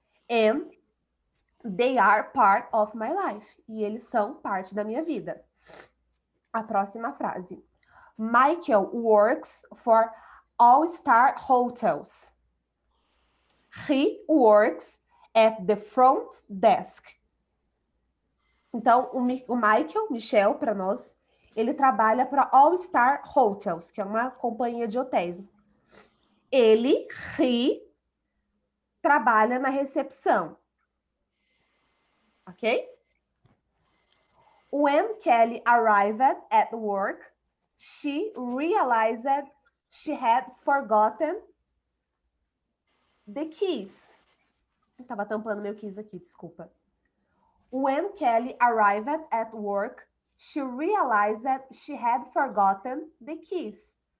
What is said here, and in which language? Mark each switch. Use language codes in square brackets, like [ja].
[en] And they are part of my life. [pt] E eles são parte da minha vida. A próxima frase. [en] Michael works for All-Star Hotels. He works at the front desk. [pt] Então, o Michel, para nós, ele trabalha para All-Star Hotels, que é uma companhia de hotéis. Ele, trabalha na recepção. Ok? [en] When Kelly arrived at work, she realized she had forgotten the keys. [pt] Estava tampando meu keys aqui, desculpa. [en] When Kelly arrived at work, she realized she had forgotten the keys.